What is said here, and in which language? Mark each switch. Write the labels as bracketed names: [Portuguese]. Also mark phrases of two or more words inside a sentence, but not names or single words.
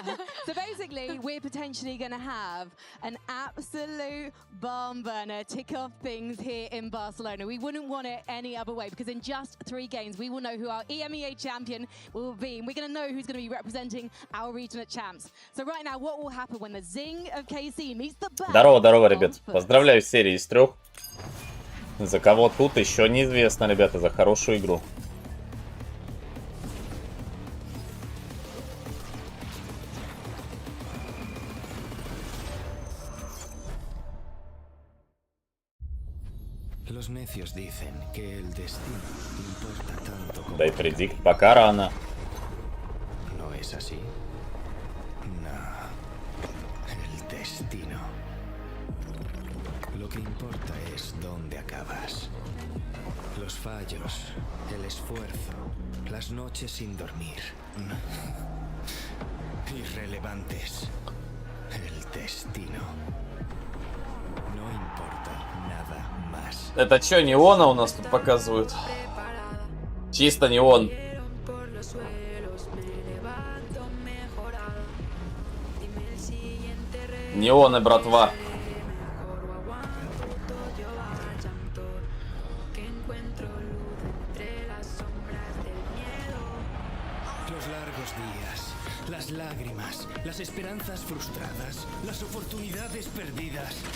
[English] So basically, we're potentially going to have an absolute barn burner tick off things here in Barcelona. We wouldn't want it any other way because in just 3 games, we will know who our EMEA champion will be. And we're going to know who's going to be representing our region at champs. So right now, what will happen when the Zing of KC meets the Bang? [Russian] Здорово, ребят. Поздравляю с серией из 3. За кого тут еще неизвестно, ребята, за хорошую игру. [Spanish] Los necios dicen que el destino importa tanto como... [Russian] Да и предикт пока рано. [Spanish] ¿No es así? No. El destino. Lo que importa es dónde acabas. Los fallos, el esfuerzo, las noches sin dormir. Irrelevantes. El destino. No importa nada más. [Russian] Это что, неона у нас тут показывают? Чисто неон. Неоны, братва. [Spanish] Los largos días, las lágrimas, las esperanzas frustradas, las oportunidades perdidas.